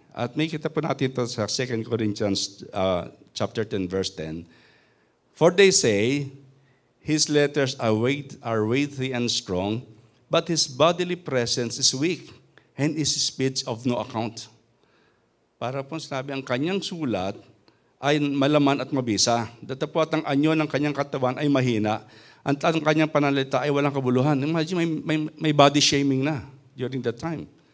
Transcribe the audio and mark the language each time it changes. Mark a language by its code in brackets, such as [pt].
[tl] At may kita po natin ito sa 2 Corinthians chapter 10, verse 10. [en] For they say, his letters are weighty and strong, but his bodily presence is weak, and his speech of no account. [tl] Para po sinabi, ang kanyang sulat ay malaman at mabisa. Datapwat ang anyo ng kanyang katawan ay mahina. Ang kanyang pananalita ay walang kabuluhan. [en] Imagine, may body shaming na during that time.